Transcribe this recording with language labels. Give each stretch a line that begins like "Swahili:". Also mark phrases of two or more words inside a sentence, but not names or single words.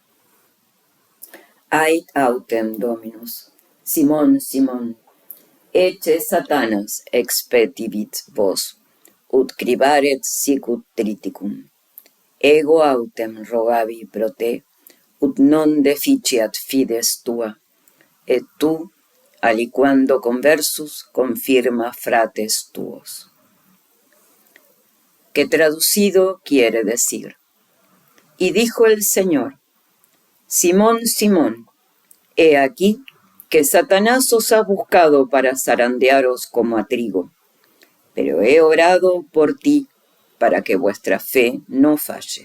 Latin: Ait autem Dominus, Simón, Simón, ecce Satanas expetibit vos, ut cribaret sicut triticum. Ego autem rogavi pro te, ut non deficiat fides tua, et tu, aliquando conversus, confirma frates tuos.
Spanish: Que traducido quiere decir: Y dijo el Señor: Simón, Simón, he aquí que Satanás os ha buscado para zarandearos como a trigo, pero he orado por ti para que vuestra fe no falle.